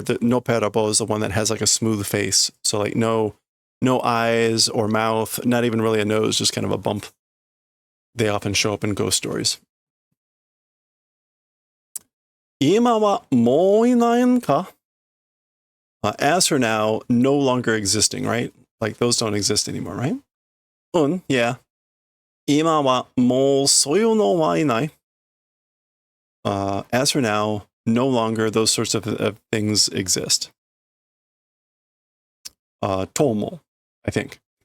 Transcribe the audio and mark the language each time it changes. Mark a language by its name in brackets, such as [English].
[English] The nopperabo is the one that has like a smooth face, so like no eyes or mouth, not even really a nose, just kind of a bump. They often show up in ghost stories. [Japanese] 今はもういないんか? [English] As for now, no longer existing, right? Like those don't exist anymore, right? Yeah. [Japanese] 今はもうそういうのはいない. [English] As for now, no longer those sorts of things exist. tomo, I think.